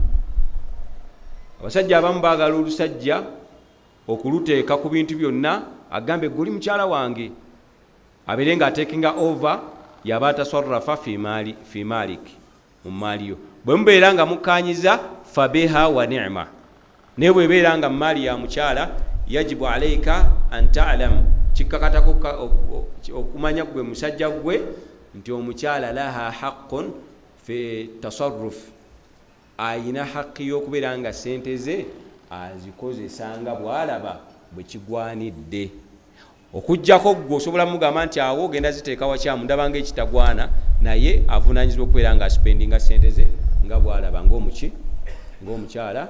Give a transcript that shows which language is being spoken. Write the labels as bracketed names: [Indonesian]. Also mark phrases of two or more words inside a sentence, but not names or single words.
[Ganda] Abasajja abamu baagala olusajja okuluteeka ku bintu byonna, agambe guli mukyala wange, abeere nga atekinga over yaba [Arabic] أتصرف في مالك, [Ganda] mu maali yo. Bwe mubeera nga mukanyiza [Arabic] فبها ونعمت, [Ganda] naye bwebeera nga mu maali ya mukyala [Arabic] يجب عليك أن تعلم, [Ganda] kikkakatako okumanya gwe musajja gwe nti omukyala [Arabic] لها حق في التصرف, [Ganda] ayina haqqi y'okubeera nga sente ze azikozesanga bw'alaba bwe kigwanidde. Okujjako gwe osobola mugamba nti awo ogenda ziteeka wakyamu, ndabanga ekitagwana, naye avunaanyizibwa okubeera nga spendinga sente ze nga bw'alaba ng'omukyala.